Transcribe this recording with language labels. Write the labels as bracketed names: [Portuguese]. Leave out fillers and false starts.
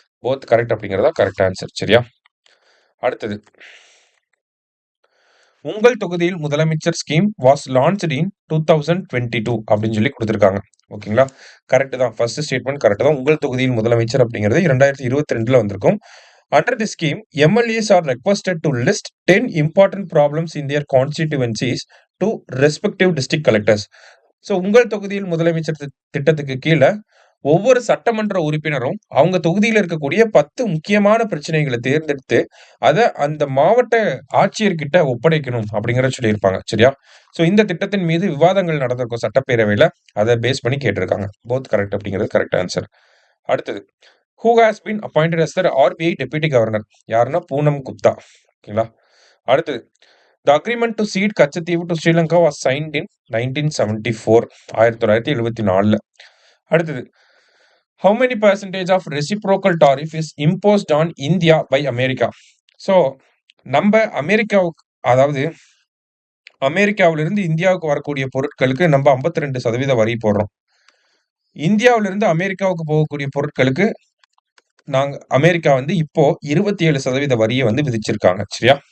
[Tamil] Both correct அப்படிங்கிறதா correct answer. சரியா? அடுத்தது உங்கள் தொகுதியில் முதலமைச்சர் [English] scheme was launched in 2022 [Tamil] அப்படின்னு சொல்லி கொடுத்திருக்காங்க. ஓகேங்களா? கரெக்ட் தான். ஃபர்ஸ்ட் ஸ்டேட்மெண்ட் கரெக்ட் தான். உங்கள் தொகுதியில் முதலமைச்சர் அப்படிங்கிறது 2022ல வந்திருக்கும். [English] Under the scheme, MLAs are requested to list 10 important problems in their constituencies to respective district collectors. [Tamil] So உங்கள் தொகுதியில் முதலமைச்சர் திட்டத்துக்கு கீழே ஒவ்வொரு சட்டமன்ற உறுப்பினரும் அவங்க தொகுதியில் இருக்கக்கூடிய 10 முக்கியமான பிரச்சனைகளை தேர்ந்தெடுத்து அதை அந்த மாவட்ட ஆட்சியர்கிட்ட ஒப்படைக்கணும் அப்படிங்கிற சொல்லியிருப்பாங்க. சரியா? ஸோ இந்த திட்டத்தின் மீது விவாதங்கள் நடந்திருக்கும் சட்டப்பேரவையில. அதை பேஸ் பண்ணி கேட்டிருக்காங்க. போத் கரெக்ட் அப்படிங்கிறது கரெக்ட் ஆன்சர். அடுத்தது [English] who has been appointed as the RBI deputy governor? [Tamil] யாருன்னா பூனம் குப்தா. ஓகேங்களா? அடுத்தது [English] the agreement to cede Katchatheevu to Sri Lanka was signed in 1974. [Tamil] 1974ல. அடுத்தது [English] how many percentage of reciprocal tariff is imposed on India by America? [Tamil] So நம்ம அதாவது அமெரிக்காவிலிருந்து இந்தியாவுக்கு வரக்கூடிய பொருட்களுக்கு நம்ம 52% வரி போடுறோம். இந்தியாவிலிருந்து அமெரிக்காவுக்கு போகக்கூடிய பொருட்களுக்கு அமெரிக்கா இப்போ 27% வரியை விதிச்சிருக்காங்க. சரியா?